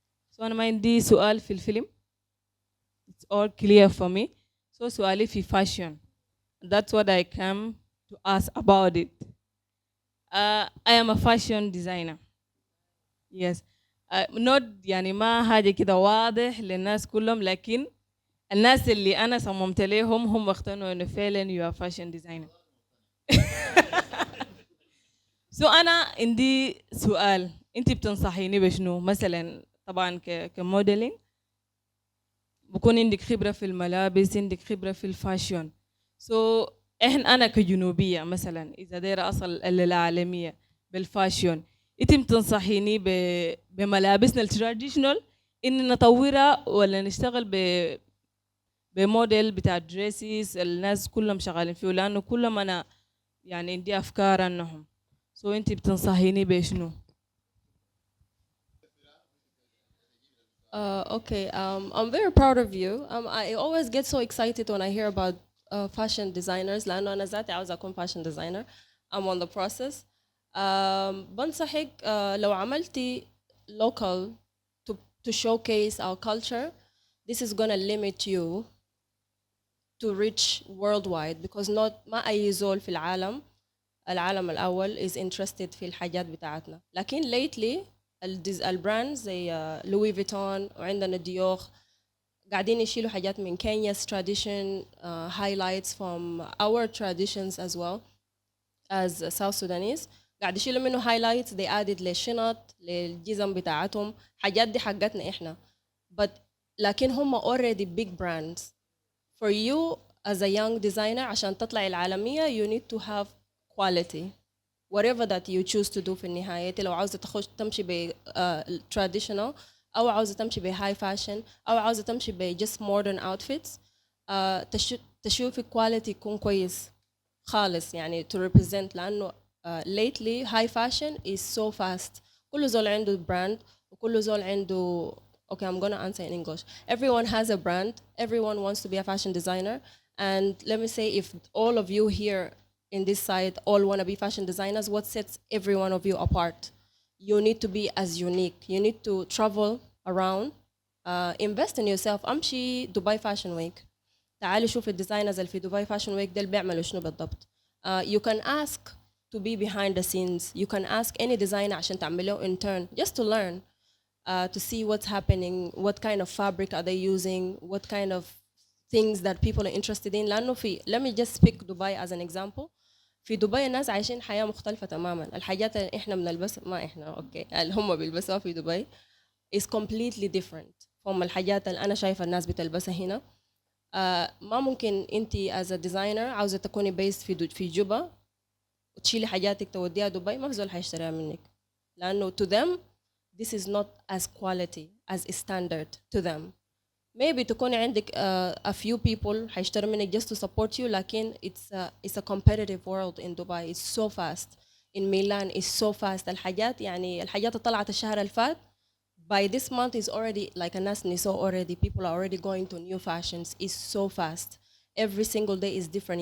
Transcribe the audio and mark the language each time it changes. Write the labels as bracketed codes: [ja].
[ar] So أنا ما عندي سؤال في الفيلم. [en] It's all clear for me. So [ar] سؤالي في [en] fashion. That's what I came to ask about it. I am a fashion designer. Yes. [ar] Not يعني ما حاجة كده واضح للناس كلهم لكن الناس اللي أنا صممت لهم هم اقتنعوا إنه فعلاً [en] you are fashion designer. [ar] So أنا عندي سؤال. أنت بتنصحيني بشنو؟ مثلاً طبعاً كموديلينج بكون عندك خبرة في الملابس، عندك خبرة في الفاشن. So أنا كجنوبية مثلاً إذا دايرة أصل للعالمية بالفاشن، أنت بتنصحيني بملابسنا التراديشنال إن نطورها ولا نشتغل بموديل بتاع دريسيس الناس كلهم شغالين فيه لأنه كلهم أنا يعني عندي أفكار عنهم. So أنت بتنصحيني بشنو؟ [en] Okay, I'm very proud of you. I always get so excited when I hear about fashion designers [ar] لأنه أنا ذاتي عاوزة أكون [en] fashion designer. I'm on the process. [ar] بنصحك لو عملتي [en] local to showcase our culture, this is gonna limit you to reach worldwide because not [ar] ما أي زول في العالم الأول [en] is interested [ar] في الحاجات بتاعتنا. [en] لكن lately [ar] البراندز زي لوي فيتون وعندنا ديوخ قاعدين يشيلوا حاجات من [en] Kenya's tradition, highlights from our traditions as well as South Sudanese. [ar] قاعد يشيلوا منه [en] highlights they added [ar] للشنط للجزم بتاعتهم حاجات دي حقتنا إحنا. [en] But [ar] لكن هم [en] already big brands. For you as a young designer [ar] عشان تطلع العالمية [en] you need to have quality. Whatever that you choose to do [ar] في النهاية لو عاوزة تمشي ب [en] traditional أو عاوزة تمشي ب high fashion أو عاوزة تمشي ب just modern outfits [ar] تشوفي [en] quality [ar] يكون كويس خالص يعني [en] to represent لأنه lately high fashion is so fast. [ar] كل زول عنده brand وكل زول عنده [en] okay I'm gonna answer in English. Everyone has a brand. Everyone wants to be a fashion designer. And let me say if all of you here in this side all want to be fashion designers, what sets every one of you apart? You need to be as unique. You need to travel around, invest in yourself. [ar] أمشي دبي فاشن ويك. تعالي شوف الديزاينرز اللي في دبي فاشن ويك دول بيعملوا شنو بالضبط. [en] You can ask to be behind the scenes. You can ask any designer [ar] عشان تعملوا [en] intern just to learn, to see what's happening, what kind of fabric are they using, what kind of things that people are interested in. [ar] لأنه في [en] let me just pick Dubai as an example. [ar] في دبي الناس عايشين حياة مختلفة تماماً. الحاجات اللي إحنا بنلبسها ما إحنا أوكي اللي هم بيلبسوها في دبي [en] is completely different [ar] from الحاجات اللي أنا شايفة الناس بتلبسها هنا. ما ممكن أنتي [en] as a designer [ar] عاوزة تكوني based في جوبا وتشيلي حاجاتك توديها دبي، ما في زول حيشتريها منك، لأنه [en] to them this is not as quality as a standard to them. Maybe [ar] تكوني عندك [en] a few people [ar] حيشتروا منك [en] just to support you، لكن it's a competitive world in Dubai. It's so fast. In Milan it's so fast. [ar] الحاجات اللي طلعت الشهر اللي فات [en] by this month is already like [ar] الناس نسوا already. [en] People are already going to new fashions. It's so fast. Every single day is different.